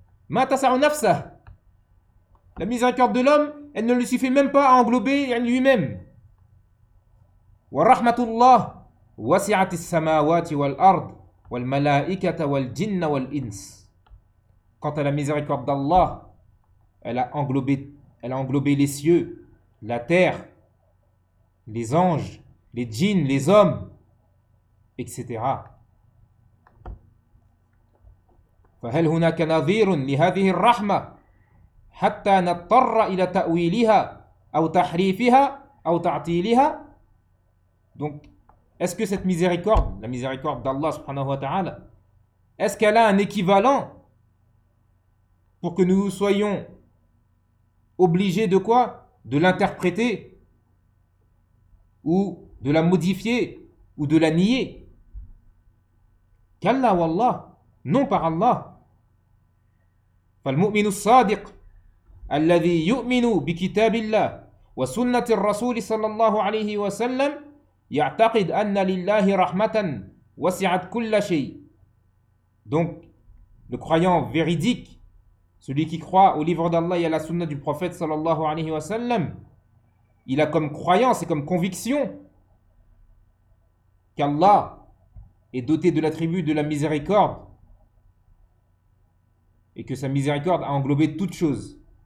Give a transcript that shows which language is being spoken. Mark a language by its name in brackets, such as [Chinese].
[French] La miséricorde de l'homme, elle ne lui suffit même pas à englober lui-même. [Arabic] ورحمة الله وسعت السماوات والأرض والملائكة والجن والإنس. [French] Quant à la miséricorde d'Allah, elle a englobé les cieux, la terre, les anges, les djinns, les hommes, etc. [Arabic] فهل هناك نظير لهذه الرحمة حتى نضطر إلى تأويلها أو تحريفها أو تعطيلها؟ [French] Donc, est-ce que cette miséricorde, la miséricorde d'Allah subhanahu wa ta'ala, Est-ce qu'elle a un équivalent pour que nous soyons obligés de quoi? De l'interpréter ou de la modifier ou de la nier? Qu'Allah ou Allah, non par Allah. [Arabic] فالمؤمن الصادق الذي يؤمن بكتاب الله وسنة الرسول صلى الله عليه وسلم يعتقد أن لله رحمة وسعت كل شيء. [French] Donc, le croyant véridique, celui qui croit au livre d'Allah et à la sunna du prophète sallallahu alayhi wa sallam, il a comme croyance et comme conviction qu'Allah est doté de l'attribut de la miséricorde et que sa miséricorde a englobé toutes choses.